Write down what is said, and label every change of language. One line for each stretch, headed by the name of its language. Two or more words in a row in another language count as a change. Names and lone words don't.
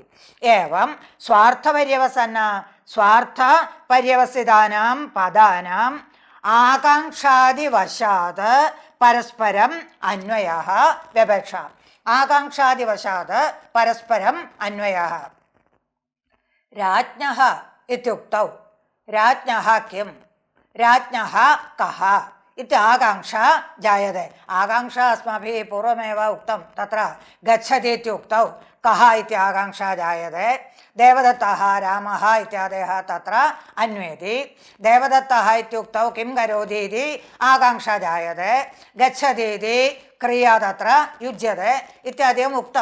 Sanskrit: ഏവം സ്വാർത്ഥപര്യവസന്ന സ്വാർത്ഥപര്യവസിതാനാം പദാനാം ആകാംക്ഷാദിവശാത് പരസ്പരം അന്വയഃ വ്യപേക്ഷ. ആകാംക്ഷാദിവശാത് പരസ്പരം അന്വയഃ. രാജ്ഞഃ ഇത്യുക്തൗ രാജ്ഞഃ കിം? രാജ്ഞഃ കഃ ഇത്യാകാംക്ഷ ജായते. ആകാംക്ഷ अस्माभिः पूर्वमेव उक्तं. तत्र गच्छति इत्युक्तौ कः इत्याकाङ्क्षा जायते. देवदत्तः रामः इत्यादयः तत्र अन्वेति. देवदत्तः इत्युक्तौ किं करोति इति आकाङ्क्षा जायते. गच्छति इति क्रिया तत्र युज्यते इत्यादिकम् उक्तं.